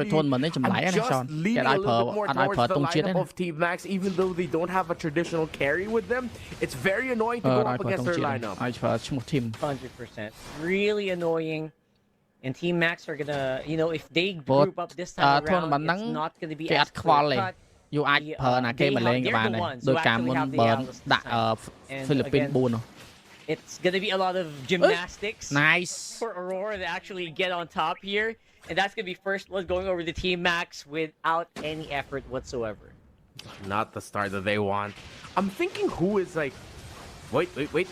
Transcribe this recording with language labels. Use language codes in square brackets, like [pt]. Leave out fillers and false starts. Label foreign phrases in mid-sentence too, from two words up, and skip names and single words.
[en] I'm just leaning a little bit more towards the lineup of Team Max, even though they don't have a traditional carry with them. It's very annoying to go up against their lineup. 100%. Really annoying. And Team Max are gonna, you know, if they group up this time around, it's not gonna be as clear-cut. [km] យូអាចប្រើណាគេមកលេងក៏បានដែរដោយការមុនបើដាក់ Philippines 4 [en] It's gonna be a lot of gymnastics for Aurora to actually get on top here, and that's gonna be first blood going over the Team Max without any effort whatsoever. Not the start that they want. I'm thinking who is like, wait.